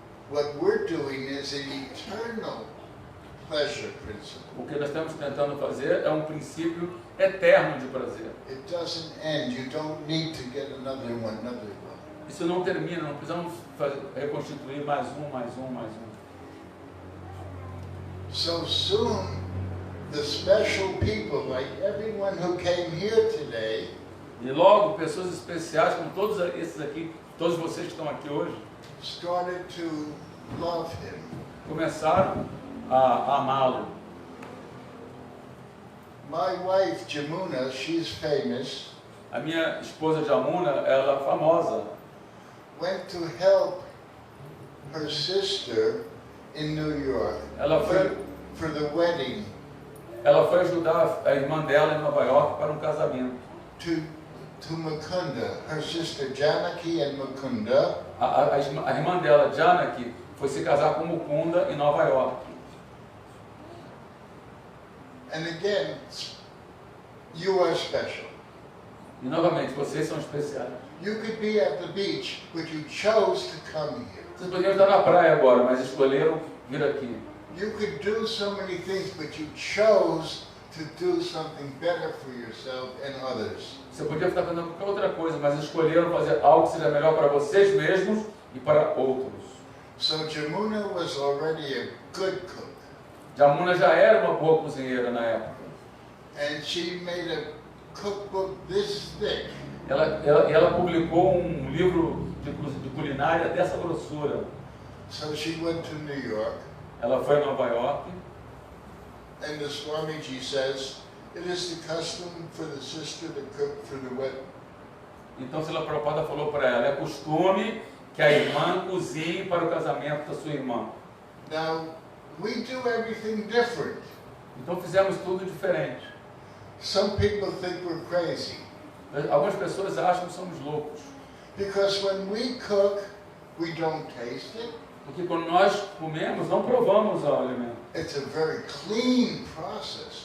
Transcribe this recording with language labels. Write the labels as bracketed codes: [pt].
[en] What we're doing is an eternal pleasure principle. [pt] O que nós estamos tentando fazer é um princípio eterno de prazer. [en] It doesn't end. You don't need to get another one. [pt] Isso não termina, não precisamos reconstituir mais um. [en] So soon, the special people, like everyone who came here today, [pt] e logo, pessoas especiais, como todos esses aqui, todos vocês que estão aqui hoje, [en] started to love him. [pt] Começaram a amá-lo. [en] My wife, Jamuna, she's famous, [pt] A minha esposa Jamuna, ela é famosa. [en] went to help her sister in New York for the wedding [pt] Ela foi ajudar a irmã dela em Nova York para um casamento. [en] to Mukunda. Her sister Janaki and Mukunda. [pt] A irmã dela, Janaki, foi se casar com Mukunda em Nova York. [en] And again, you are special. [pt] E novamente, vocês são especiais. [en] You could be at the beach, but you chose to come here. [pt] Vocês poderiam estar na praia agora, mas escolheram vir aqui. [en] You could do so many things, but you chose to do something better for yourself and others. [pt] Você podia estar fazendo qualquer outra coisa, mas escolheram fazer algo que seja melhor para vocês mesmos e para outros. [en] So Jamuna was already a good cook. [pt] Jamuna já era uma boa cozinheira na época. [en] And she made a cookbook this thick. [pt] Ela publicou um livro de culinária dessa grossura. [en] So she went to New York. [pt] Ela foi a Nova York. [en] And the Swamiji says, it is the custom for the sister to cook for the wedding. [pt] Então, Srila Prabhupada falou para ela, é costume que a irmã cozinhe para o casamento da sua irmã. [en] Now, we do everything different. [pt] Então fizemos tudo diferente. [en] Some people think we're crazy. [pt] Algumas pessoas acham que somos loucos. [en] Because when we cook, we don't taste it. [pt] Porque quando nós comemos, não provamos o alimento. [en] It's a very clean process.